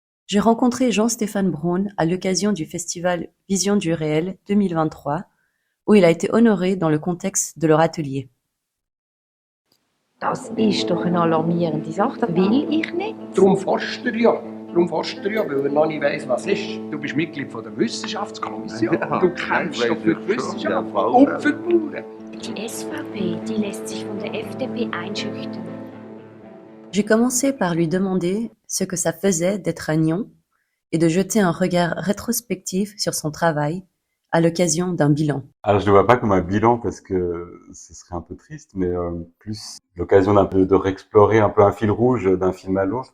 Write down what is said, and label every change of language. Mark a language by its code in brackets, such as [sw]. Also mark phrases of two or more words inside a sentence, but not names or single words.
[fr] J'ai rencontré Jean-Stéphane Braun à l'occasion du festival Vision du réel 2023, où il a été honoré dans le contexte de leur atelier. [de] Das ist doch eine alarmierende Sache, das will ich nicht. Darum forscht er ja. Weil er noch nicht weiss, was ist. Du bist Mitglied von der Wissenschaftskommission. Ja, du kämpfst doch für die Wissenschaft ja, und für die Bauern. Die SVP, die lässt sich von der FDP einschüchtern. [fr] J'ai commencé par lui demander ce que ça faisait d'être à Nyon et de jeter un regard rétrospectif sur son travail à l'occasion d'un bilan. Alors je le vois pas comme un bilan parce que ce serait un peu triste, mais plus l'occasion d'un peu de réexplorer un peu un fil rouge d'un film à l'autre.